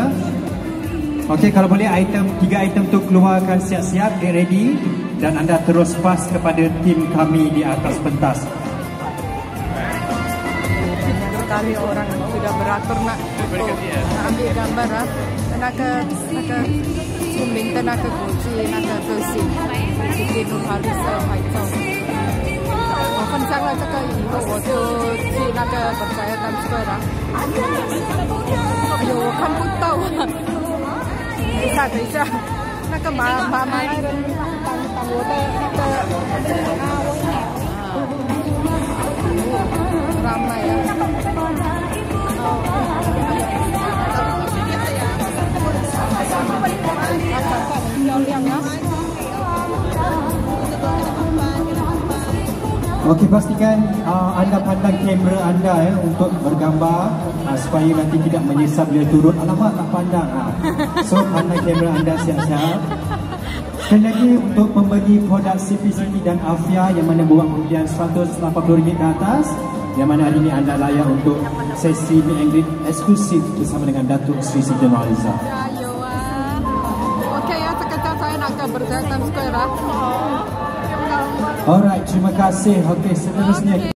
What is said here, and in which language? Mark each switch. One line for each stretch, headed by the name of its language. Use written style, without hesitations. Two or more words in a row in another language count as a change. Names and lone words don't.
Malay: Okey, kalau boleh 3 item tu keluarkan siap-siap,
English: get ready
Malay: dan anda terus pas kepada tim kami di atas pentas. Sekali orang sudah beratur nak ambil gambar ah. Tenaga suming, tenaga kunci, tenaga besi.
Chinese: Siti Nurhaliza 拍照。我分享了这个以后，我就去那个 Berjaya Times Square 了。哎呦，我看不到啊！等一下，那个马来人挡我的那个
Malay: ramai ya。
Chinese: 漂亮啊！
Malay: Okey, pastikan anda pandang kamera anda ya untuk bergambar supaya nanti tidak menyesal bila turun. Alamak, tak pandang. So, pandang kamera anda siap-siap. Sekali lagi untuk membeli produk CPCT dan Afia yang mana buat kemudian RM180 ke atas, yang mana hari ini anda layak untuk sesi
English: meet and greet
Malay: eksklusif bersama dengan Datuk Sri Siti Nurhaliza. Okey ya, sekejap saya nak ke Berjaya Times Square. Alright, terima kasih. Okey, seterusnya